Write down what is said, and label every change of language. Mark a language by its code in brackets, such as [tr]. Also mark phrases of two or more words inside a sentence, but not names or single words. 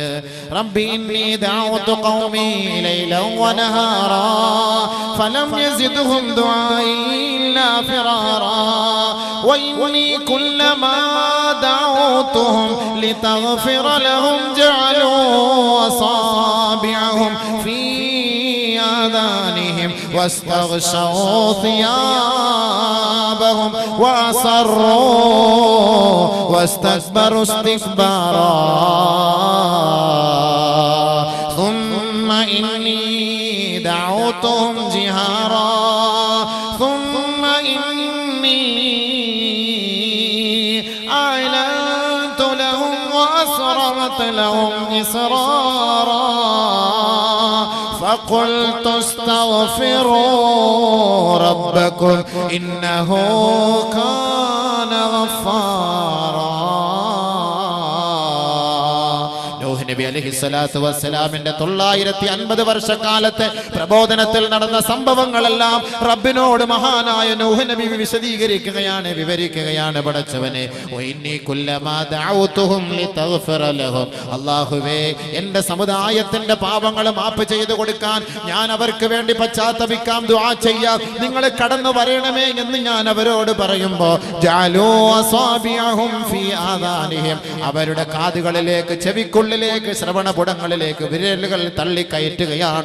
[ar] رب إني دعوت قومي ليلا ونهارا فلم يزدهم دعائي إلا فرارا وإني كلما دعوتهم لتغفر لهم جعلوا أصابعهم في آذانهم واستغشوا ثيابهم وأصروا واستكبروا استكبارا ثم إني دعوتهم جهارا ثم إني أعلنت لهم وأسررت لهم إسرارا فقلت استغفروا ربكم إنه كان غفارا. [ml] നബി അലൈഹിസ്സലാത്തു വസ്സലാമിന്റെ 950 വർഷക്കാലത്തെ പ്രബോധനത്തിൽ നടന്ന സംഭവങ്ങളെല്ലാം റബ്ബിനോട് മഹാനായ നൂഹ് നബി വിശദീകരിക്കുകയാണ്, വിവരിക്കുകയാണ്. പടച്ചവനെ, [ar] وإني كلما دعوتهم لتغفر لهم, [ml] അല്ലാഹുവേ, എൻ്റെ സമുദായത്തിന്റെ പാപങ്ങൾ മാപ്പ് ചെയ്തു കൊടുക്കാൻ ഞാൻ അവർക്ക് വേണ്ടി പശ്ചാത്തപിക്കാം, ദുആ ചെയ്യാം, നിങ്ങൾ കടന്നു വരണമേ എന്ന് ഞാൻ അവരോട് പറയുമ്പോൾ, [ar] جعلوا أصابعهم في آذانهم, [ml] അവരുടെ കാതുകളിലേക്ക്, ചെവിക്കുള്ളിലേക്ക്, ശ്രവണപുടങ്ങളിലേക്ക് വിരലുകൾ തള്ളിക്കയറ്റുകയാണ്.